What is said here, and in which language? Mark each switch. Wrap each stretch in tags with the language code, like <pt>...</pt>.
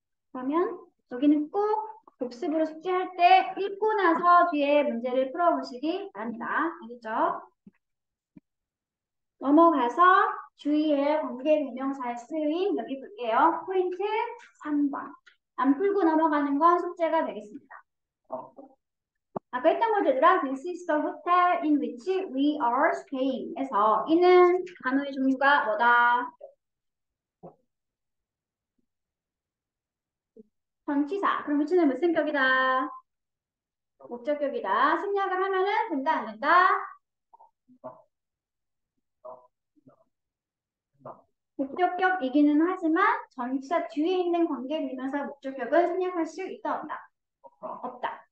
<ko>그러면 여기는 꼭 복습으로 숙제할 때 읽고 나서 뒤에 문제를 풀어보시기 바랍니다. 알겠죠? 넘어가서 주의할 관계대명사에 쓰인 여기 볼게요. 포인트 3번. 안 풀고 넘어가는 건 숙제가 되겠습니다. 아까 했던 거들아</ko> <en>This is the hotel in which we are staying</en> <ko>에서 이는 단어의 종류가 뭐다? 전치사. 그럼 위치는 무슨 격이다? 목적격이다. 생략을 하면은 된다 안 된다? 목적격이기는 하지만 전치사 뒤에 있는 관계대명사 목적격은 생략할 수 있다 없다? 없다.</ko>